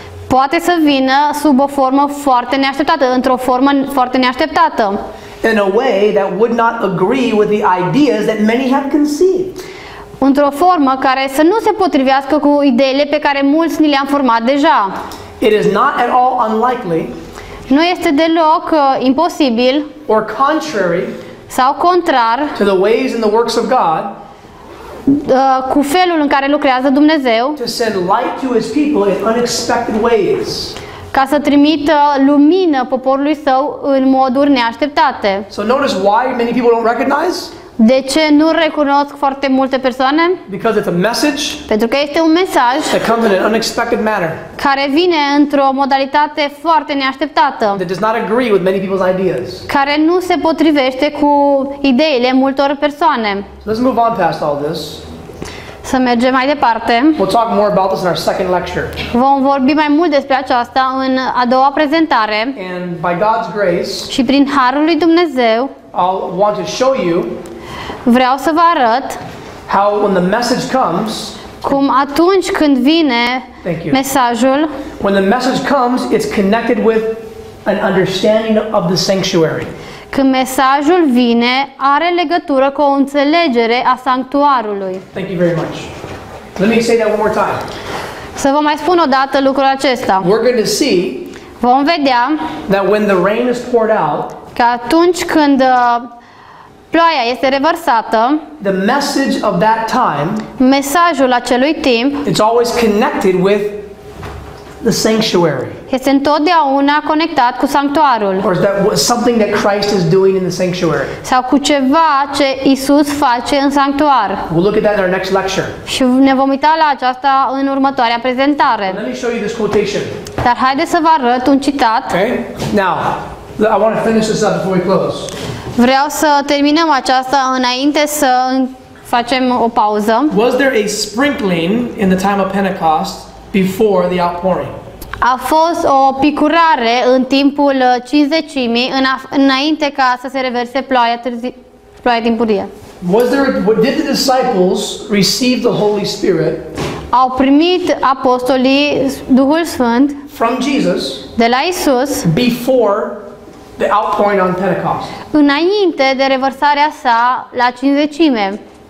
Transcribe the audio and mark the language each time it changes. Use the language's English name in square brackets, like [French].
[Romanian] Poate să vină sub o formă foarte neașteptată, într-o formă foarte neașteptată, [English] In a way that would not agree with the ideas that many have conceived. [Romanian] într-o formă care să nu se potrivească cu ideile pe care mulți ni le-am format deja. [English] It is not at all unlikely [Romanian] Nu este deloc imposibil [English] or contrary [Romanian] sau contrar [English] to the ways and the works of God [Romanian] cu felul în care lucrează Dumnezeu [English] to send light to His people in unexpected ways. [Romanian] ca să trimită lumină poporului său în moduri neașteptate. [English] So notice why many people don't recognize? [Romanian] De ce nu recunosc foarte multe persoane? [English] Because it's a message [Romanian] Pentru că este un mesaj [English] that comes in an unexpected manner [Romanian] care vine într-o modalitate foarte neașteptată, [English] that does not agree with many people's ideas. [Romanian] care nu se potrivește cu ideile multor persoane. [English] So let's move on past all this. [Romanian] Să mergem mai departe. [English] We'll talk more about this in our second lecture. [Romanian] Vom vorbi mai mult despre aceasta în a doua prezentare [English] And by God's grace, [Romanian] și prin harul lui Dumnezeu [English] I'll want to show you [Romanian] vreau să vă arăt [English] how when the message comes, [Romanian] cum atunci când vine [English] Thank you. [Romanian] mesajul, [English] when the message comes, it's connected with an understanding of the sanctuary. [Romanian] Când mesajul vine, are legătură cu o înțelegere a sanctuarului. [English] Thank you very much. Let me say that one more time. [Romanian] Să vă mai spun o dată lucrul acesta. [English] We're going to see [Romanian] Vom vedea [English] that when the rain is poured out, [Romanian] că atunci când ploaia este revărsată, [English] the message of that time, [Romanian] mesajul acelui timp [English] it's always connected with the sanctuary. [Romanian] este întotdeauna conectat cu sanctuarul [English] Or is that something that Christ is doing in the sanctuary? [Romanian] sau cu ceva ce Isus face în sanctuar. [English] We'll look at that in our next lecture. [Romanian] Și ne vom uita la aceasta în următoarea prezentare. [English] Let me show you this quotation. [Romanian] Dar haideți să vă arăt un citat. [English] Okay? Now, I want to finish this up before we close. [Romanian] Vreau să terminăm aceasta înainte să facem o pauză. [English] Was there a sprinkling in the time of Pentecost before the outpouring? [Romanian] A fost o picurare în timpul Cincizecimii, înainte ca să se reverse ploaia timpurie. [English] Did the disciples receive the Holy Spirit [Romanian] Au primit apostolii Duhul Sfânt [English] from Jesus [Romanian] de la Isus [English] before the outpouring on Pentecost? [Romanian] înainte de revărsarea sa la Cincizecime.